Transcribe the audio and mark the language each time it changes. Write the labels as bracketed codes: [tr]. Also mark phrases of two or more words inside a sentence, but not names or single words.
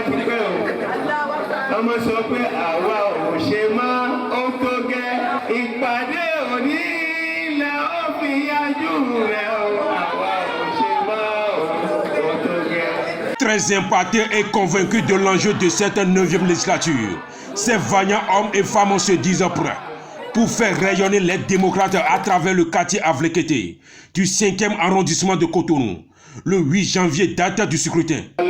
[yo] ti pẹ́ o ọmọ sọ pé àwa ò ṣe mọ́ ó tó gẹ́ ìpàdé òní ilẹ̀ ó fi yanjú rẹ̀ o àwa ò ṣe mọ́ ó tó gẹ́. [fr] Très impacté et convaincu de l'enjeu de cette 9e législature, ces vaillants hommes et femmes se disent prêts pour faire rayonner les démocrates à travers le quartier Avlekete du 5e arrondissement de Cotonou, le 8 janvier, date du scrutin.